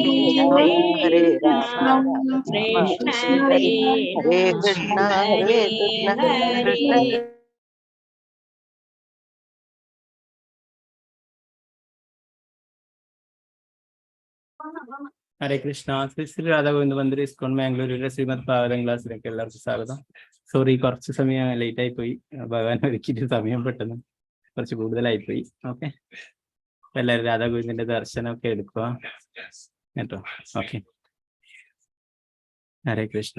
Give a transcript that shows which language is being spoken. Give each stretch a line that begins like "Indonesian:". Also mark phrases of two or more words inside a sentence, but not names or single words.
Sanskrit: हरे राम, हरे राम, Krishna राम राम, Krishna हरे हरे, हरे Rama कृष्ण, हरे Hare कृष्ण, कृष्ण कृष्ण. Hare. ഹരേ കൃഷ്ണ.
Malayalam: ശ്രീ ശ്രീ രാധാഗോവിന്ദ മന്ദിർ ഇസ്കോൺ ബാംഗ്ലൂരിലെ ശ്രീമദ് ഭാഗവതം ക്ലാസ്സിലേക്ക് എല്ലാവർക്കും സ്വാഗതം. സോറി, കുറച്ച് സമയം ലേറ്റ് ആയി പോയി. ഭഗവാൻ ഒരുക്കിയിട്ട് സമയം പെട്ടെന്ന് കുറച്ച് കൂടുതലായി പോയി. ഓക്കെ, എല്ലാവരും രാധാഗോവിന്ദന്റെ ദർശനമൊക്കെ എടുക്കുക കേട്ടോ.
Sanskrit: ഓക്കെ, ഹരേ കൃഷ്ണ.